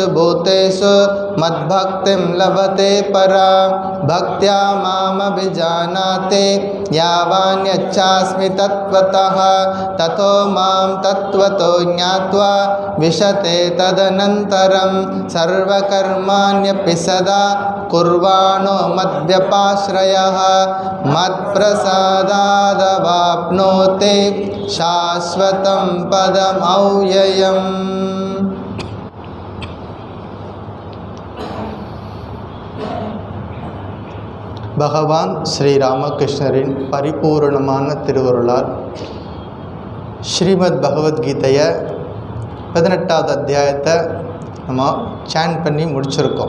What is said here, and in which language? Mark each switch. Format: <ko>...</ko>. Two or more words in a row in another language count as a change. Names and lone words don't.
<sa>भूतेषु मद्भक्तिं लभते परा भक्त्या मामभिजानाति यावान्यच्छास्मि तत्त्वतः ततो मां तत्त्वतो ज्ञात्वा विशते तदनन्तरं सर्वकर्माण्यपि सदा कुर्वाणो मद्व्यपाश्रयः मत्प्रसादादवाप्नोति शाश्वतं पदमव्ययम्.</sa> <ta>பகவான் ஸ்ரீராமகிருஷ்ணரின் பரிபூர்ணமான திருவருளால் ஸ்ரீமத் பகவத்கீதையை 18வது அத்தியாயத்தை நம்ம சாண்ட் பண்ணி முடிச்சிருக்கோம்.</ta>